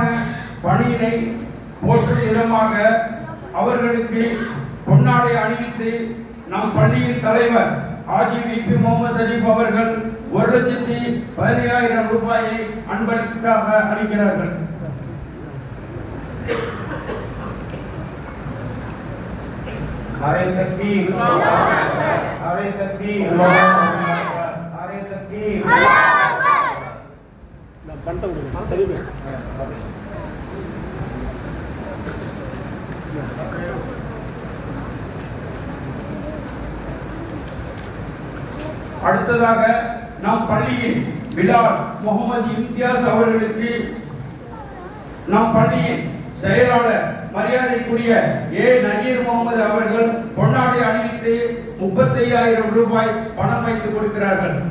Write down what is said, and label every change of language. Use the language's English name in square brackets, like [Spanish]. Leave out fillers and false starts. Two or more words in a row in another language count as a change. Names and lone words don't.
[Tamil] பணியினை போற்றும் விதமாக அவர்களுக்கு பொன்னாடை அணிவித்து நம் பள்ளியின் தலைவர் ஹாஜி விபி முகமது ஷரீப் அவர்கள் 1,17,000 ரூபாயை அன்பளிப்பாக அளிக்கிறார்கள். [Urdu] نعرۂ تکبیر، نعرۂ تکبیر، نعرۂ تکبیر. [Tamil] அடுத்ததாக நம் பள்ளியின் பிலால் முகமது இம்தியாஸ் அவர்களுக்கு நம் பள்ளியின் செயலாளர் மரியாதைக்குரிய ஏ நஜீர் முகமது அவர்கள் பொன்னாடை அணிவித்து 35,000 ரூபாய் பணம் வைத்து கொடுக்கிறார்கள்.